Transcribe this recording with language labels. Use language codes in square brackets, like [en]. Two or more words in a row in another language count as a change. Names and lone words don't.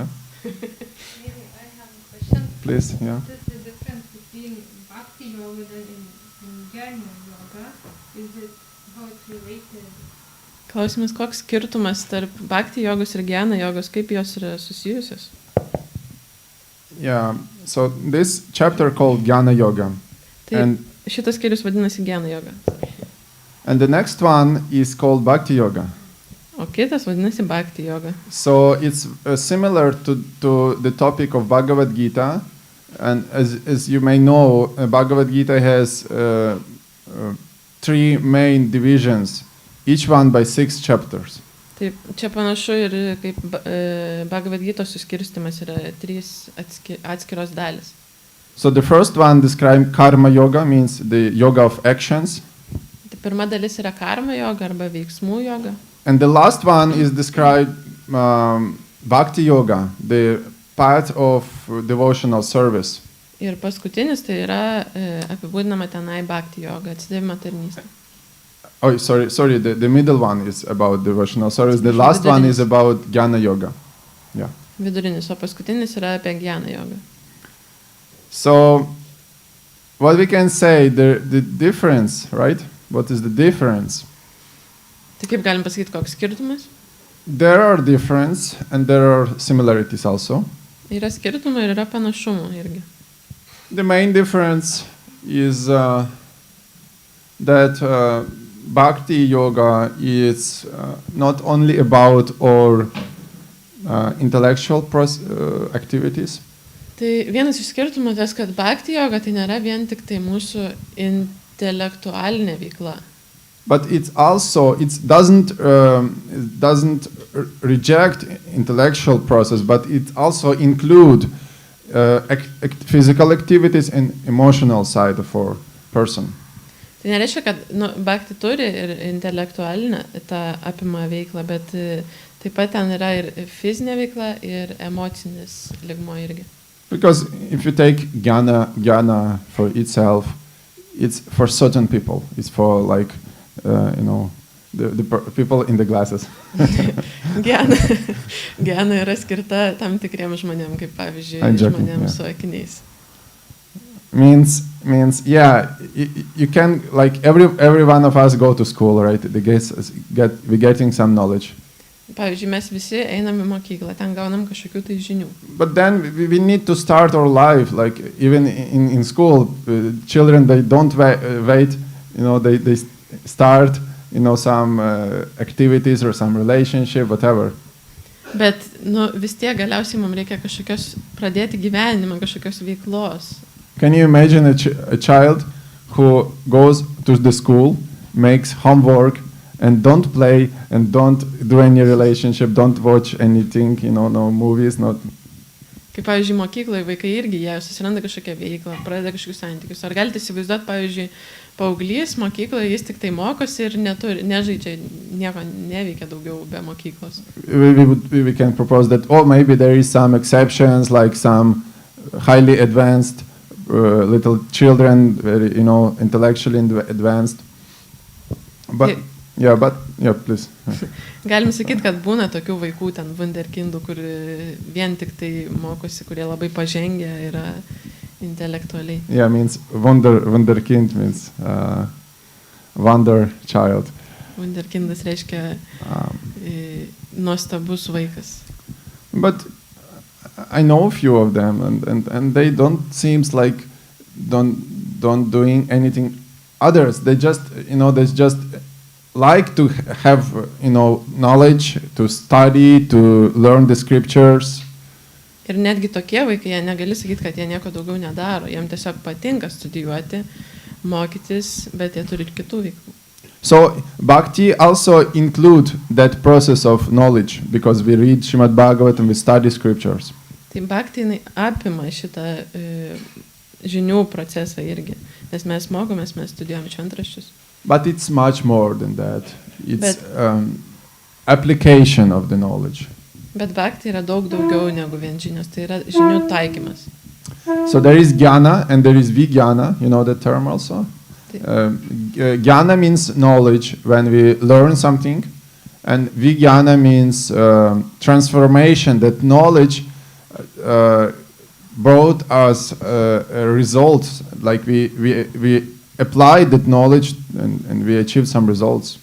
[en] Maybe I have a question. Please, yeah. What is the difference between bhakti yoga and jnana yoga? Is it how it's related? [lt] Klausimas, koks skirtumas tarp bhakti jogos ir jnana jogos, kaip jos yra susijusios? [en] Yeah, so this chapter called Jnana Yoga. [lt] Tai [en] And [lt] šitas skyrius vadinasi jnana yoga. [en] the next one is called Bhakti Yoga. [lt] O kitas vadinasi bhakti yoga. [en] So it's similar to the topic of Bhagavad Gita. And as you may know, Bhagavad Gita has three main divisions, each one by 6 chapters. [lt] Taip, čia panašu ir kaip Bhagavad Gitos suskirstimas yra 3 atskiros dalis. [en] So the first one describes karma yoga, means the yoga of actions. [lt] Tai pirma dalis yra karma yoga arba veiksmų yoga. [en] And the last one is described bhakti yoga, the path of devotional service. [lt] Ir paskutinis tai yra apibūdinama tenai bhakti yoga, atsidavimo tarnystė. [en] Oh, sorry, the middle one is about devotional service. The last one is about jnana yoga. Yeah. [lt] Vidurinis, o paskutinis yra apie jnana yoga. [en] So, what we can say, the difference, right? What is the difference? [lt] Tai kaip galim pasakyti, koks skirtumas? [en] There are differences and there are similarities also. [lt] Yra skirtumai ir yra panašumų irgi. [en] The main difference is that bhakti yoga is not only about our intellectual activities, [lt] Tai vienas iš skirtumų tas, kad bhakti yoga tai nėra vien tik tai mūsų intelektualinė veikla. [en] but it doesn't reject intellectual process, but it also include physical activities and emotional side of our person. [lt] Tai nereiškia, kad bhakti turi ir intelektualinę tą apima veiklą, bet taip pat ten yra ir fizinė veikla, ir emocinis lygmuo irgi. [en] Because if you take jnana for itself, it's for certain people. It's for like, the people in the glasses. [lt] Gyana yra skirta tam tikriems žmonėms, kaip pavyzdžiui, žmonėms su akiniais. [en] Means yeah, you can, like every one of us go to school, right? We're getting some knowledge. [lt] Pavyzdžiui, mes visi einam į mokyklą, ten gaunam kažkokių tai žinių. [en] But then we need to start our life, like even in school, children, they don't wait, they start, some activities or some relationship, whatever. [lt] Bet, vis tiek galiausiai mums reikia pradėti gyvenimą, kažkokios veiklos. [en] Can you imagine a child who goes to the school, makes homework, and don't play, and don't do any relationship, don't watch anything, no movies, not... [lt] Kaip, pavyzdžiui, mokykloje vaikai irgi, jie susiranda kažkokią veiklą, pradeda kažkokius santykius. Ar galite įsivaizduoti, pavyzdžiui, paauglys mokykloje, jis tik tai mokosi ir nežaidžia, nieko neveikia daugiau be mokyklos. [en] We can propose that, maybe there is some exceptions, like some highly advanced little children, very, intellectually advanced. But... Yeah, please. [lt] Galim sakyti, kad būna tokių vaikų, ten wunderkindų, kur vien tik tai mokosi, kurie labai pažengę yra intelektualiai. [en] Yeah, means wunderkind means wonder child. [lt] Wunderkindas reiškia nuostabus vaikas. [en] But I know a few of them, and they don't seems like don't doing anything others. They just like to have, knowledge, to study, to learn the scriptures. [lt] Ir netgi tokie vaikai, jie negali sakyti, kad jie nieko daugiau nedaro. Jiem tiesiog patinka studijuoti, mokytis, bet jie turi ir kitų veiklų. [en] So, bhakti also include that process of knowledge, because we read Šrimad Bhagavatam, we study scriptures. [lt] Tai bhakti apima šitą žinių procesą irgi, nes mes mokomės, mes studijuojam šventraščius. [en] But it's much more than that. It's application of the knowledge. [lt] Bet bhakti yra daug daugiau negu vien žinios, tai yra žinių taikymas. [en] So there is jnana and there is vijnana, you know the term also? Jnana means knowledge when we learn something, and vijnana means transformation, that knowledge brought us a result, like we applied that knowledge and we achieved some results.